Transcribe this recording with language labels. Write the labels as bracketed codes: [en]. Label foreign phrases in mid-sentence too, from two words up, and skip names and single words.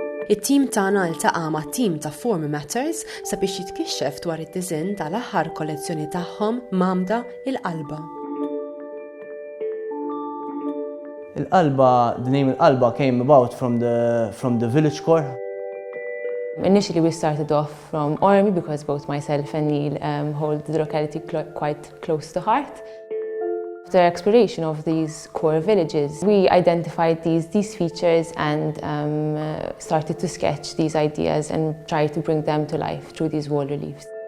[mt] it-tim tagħna ltaqa' mat-tim ta' Form Matters sabiex jitkixxef dwar id-disinn tal-aħħar kollezzjoni tagħhom mgħammda Il-qalba. Il-qalba, [en] the name Il-qalba came about from the village core. Initially we started off from Ormi because both myself and Neil hold the locality quite close to heart. After exploration of these core villages, we identified these features and started to sketch these ideas and try to bring them to life through these wall reliefs.